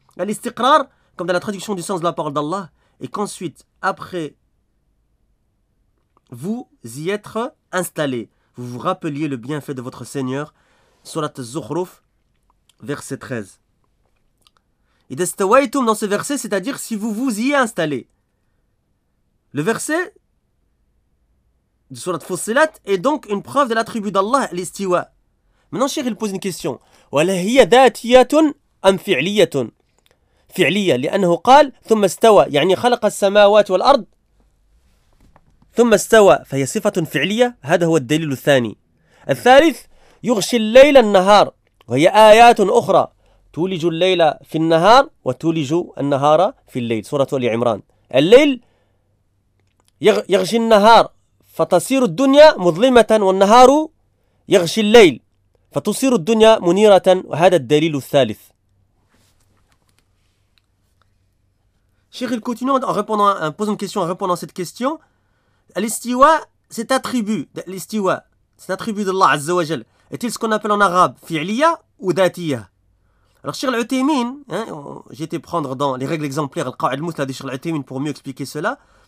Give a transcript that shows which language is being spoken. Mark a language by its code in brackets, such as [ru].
[fr] Et l'istiqrar, comme dans la traduction du sens de la parole d'Allah, et qu'ensuite, après vous y être installé, vous vous rappeliez le bienfait de votre Seigneur, surat al-Zukhruf, verset 13. Et d'estawaitum dans ce verset, c'est-à-dire si vous vous y installez. Le verset du surat Fussilat est donc une preuve de l'attribut d'Allah, l'istiwa. Maintenant, Cheikh, il pose une question. [ar] وَلَهِيَ دَاتِيَةٌ أَمْ فِعْلِيَةٌ فِعْلِيَةٌ لِأَنَّهُ قَالْ ثُمَّ اسْتَوَى يعني خلق السماوات والأرض ثم استوى فهي صفة فعلية. هذا هو الدليل الثاني. الثالث يغشي الليل النهار وهي آيات أخرى تولج الليل في النهار وتولج النهار في الليل، سورة آل عمران. الليل يغشي النهار فتصير الدنيا مظلمة، والنهار يغشي الليل فتصير الدنيا منيرة، وهذا الدليل الثالث. [fr] Cheikh, il continue en répondant, en posant une question, en répondant à cette question. الاستواء, cet attribut, الاستواء, cet attribut de Allah Azza wa Jal, est-il ce qu'on appelle en arabe fi'liya ou datiya? Alors, Cheikh Al-Uthaymeen, hein, j'ai été prendre dans les règles exemplaires, le Qa'id al-Muthla de Cheikh Al-Uthaymeen pour mieux expliquer cela.